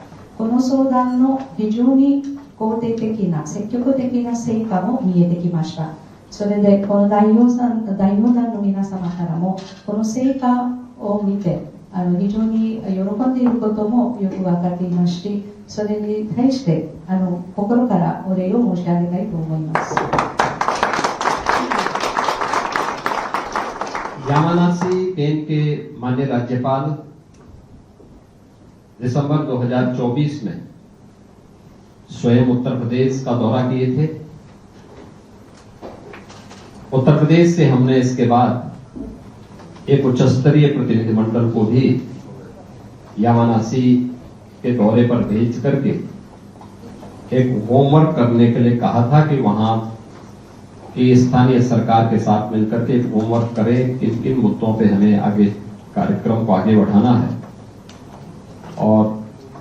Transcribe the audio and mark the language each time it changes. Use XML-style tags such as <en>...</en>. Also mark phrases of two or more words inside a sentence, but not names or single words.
<ja>この相談の非常に肯定的な積極的な成果も見えてきました。それでこの代表団の皆様からもこの成果を見て非常に喜んでいることもよく分かっていますし、それに対して心からお礼を申し上げたいと思います。</ja> <hi>यामानासी केन के माननीय राज्यपाल दिसंबर 2024 में स्वयं उत्तर प्रदेश का दौरा किए थे। उत्तर प्रदेश से हमने इसके बाद एक उच्च स्तरीय प्रतिनिधिमंडल को भी यामानासी के दौरे पर भेज करके एक होमवर्क करने के लिए कहा था कि वहां की स्थानीय सरकार के साथ मिलकर के एक होमवर्क करें, किन किन मुद्दों पे हमें आगे कार्यक्रम को आगे बढ़ाना है।</hi>